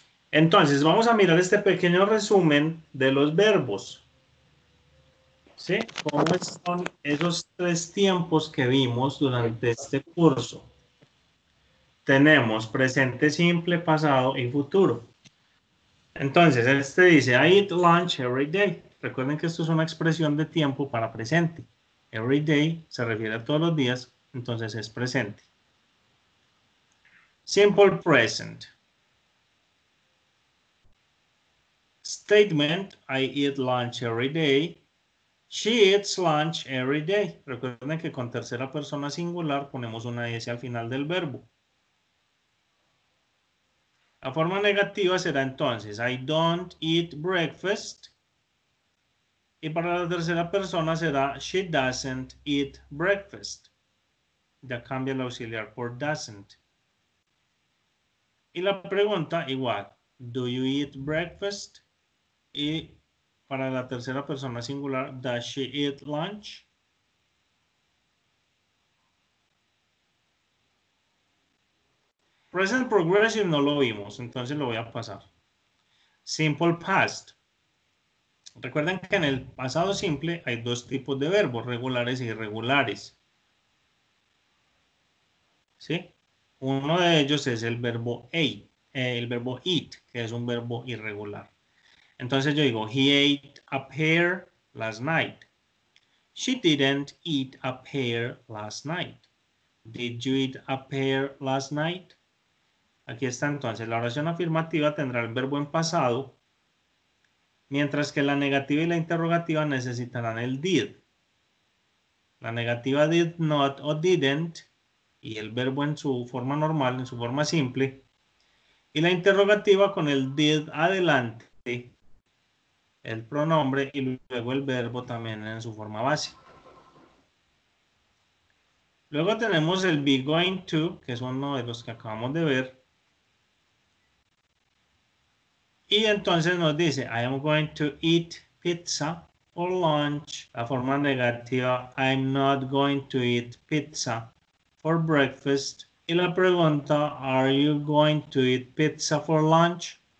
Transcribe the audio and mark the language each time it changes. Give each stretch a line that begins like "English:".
Spanish: Entonces, vamos a mirar este pequeño resumen de los verbos. ¿Sí? ¿Cómo son esos tres tiempos que vimos durante este curso? Tenemos presente simple, pasado y futuro. Entonces, este dice,
English: I eat lunch every day.
Spanish: Recuerden que esto es una expresión de tiempo para presente.
English: Every day
Spanish: se refiere a todos los días, entonces es presente.
English: Simple present. Statement, I eat lunch every day. She eats lunch every day.
Spanish: Recuerden que con tercera persona singular ponemos una S al final del verbo. La forma negativa será entonces,
English: I don't eat breakfast.
Spanish: Y para la tercera persona será,
English: she doesn't eat breakfast.
Spanish: Ya cambia el auxiliar por doesn't. Y la pregunta igual,
English: do you eat breakfast?
Spanish: Y para la tercera persona singular,
English: does she eat lunch? Present progressive
Spanish: no lo vimos, entonces lo voy a pasar.
English: Simple past.
Spanish: Recuerden que en el pasado simple hay dos tipos de verbos, regulares e irregulares. ¿Sí? Uno de ellos es el verbo eat, que es un verbo irregular. Entonces yo digo,
English: he ate a pear last night. She didn't eat a pear last night. Did you eat a pear last night?
Spanish: Aquí está entonces, la oración afirmativa tendrá el verbo en pasado, mientras que la negativa y la interrogativa necesitarán el did. La negativa did not o didn't, y el verbo en su forma normal, en su forma simple, y la interrogativa con el did adelante, el pronombre y luego el verbo también en su forma base. Luego tenemos el be going to, que es uno de los que acabamos de ver. Y entonces nos dice,
English: I am going to eat pizza for lunch.
Spanish: La forma negativa,
English: I'm not going to eat pizza for breakfast.
Spanish: Y la pregunta,
English: are you going to eat pizza for lunch?